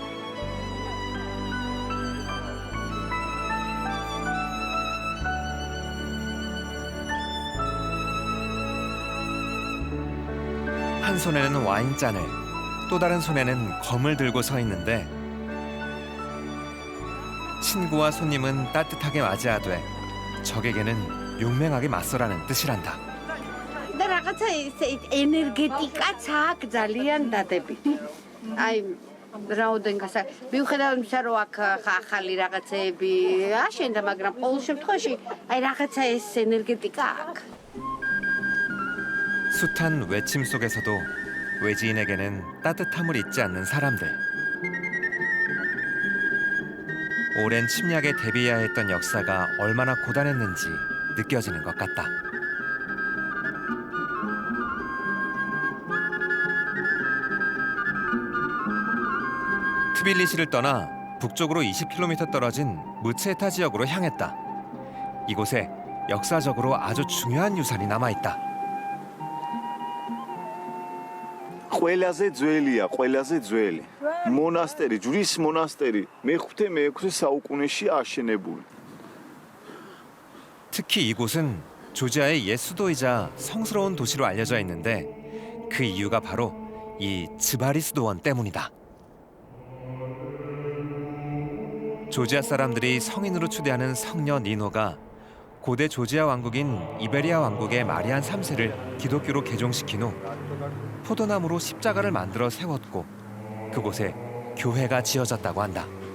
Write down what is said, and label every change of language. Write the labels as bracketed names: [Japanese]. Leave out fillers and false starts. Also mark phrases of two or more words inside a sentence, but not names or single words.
[Korean] 한 손에는 와인잔을, 또 다른 손에는 검을 들고 서 있는데 친구와 손님은 따뜻하게 맞이하되 적에게는 용맹하게 맞서라는 뜻이란다. [Georgian] და რაღაცა ენერგეტიკაც აქ ძალიან დადებითი. აი რაოდენ გასა მიუხედავად იმისა რომ აქ ახალი რაღაცეები აშენდა, მაგრამ ყოველ შემთხვევაში აი რაღაცა ეს ენერგეტიკა აქ. [Korean] 숱한 외침 속에서도 외지인에게는 따뜻함을 잊지 않는 사람들. 오랜 침략에 대비해야 했던 역사가 얼마나 고단했는지 느껴지는 것 같다. 트빌리시를 떠나 북쪽으로 20km 떨어진 무체타 지역으로 향했다. 이곳에 역사적으로 아주 중요한 유산이 남아있다. [Georgian] ყველაზე ძველია, ყველაზე ძველი. მონასტერი, ჯვრის მონასტერი, მე-6 საუკუნეში აშენებული. [Korean] 특히 이곳은 조지아의 옛 수도이자 성스러운 도시로 알려져 있는데 그 이유가 바로 이 즈바리스도원 때문이다. 조지아 사람들이 성인으로 추대하는 성녀 니노가 고대 조지아 왕국인 이베리아 왕국의 마리안 3세를 기독교로 개종시킨 후 포도나무로 십자가를 만들어 세웠고 그곳에 교회가 지어졌다고 한다.